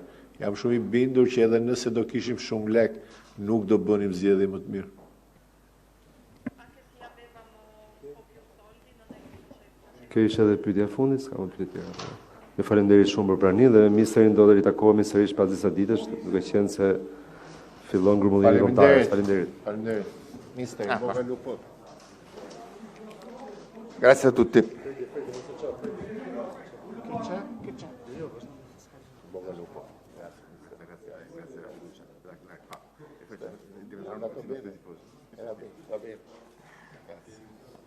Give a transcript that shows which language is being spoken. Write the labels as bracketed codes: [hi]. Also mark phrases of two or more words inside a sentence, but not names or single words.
[sq] Jam shumë i bindur që edhe nëse do kishim shumë lek, nuk do bënim zgjedhje më të mirë. Kjo ishte edhe pyetja e fundit, s'ka më pyetje tjera. Ju falenderit shumë për praninë dhe ministrin do të ritakohemi sërish pas disa ditësh, duke qenë se fillon grumullimi kombëtar. Faleminderit. Faleminderit. [it] Mister, bocca al lupo. Grazie a tutti. Che c'è? Bocca al lupo. Grazie alla fiducia. È andato bene. Va bene. Grazie.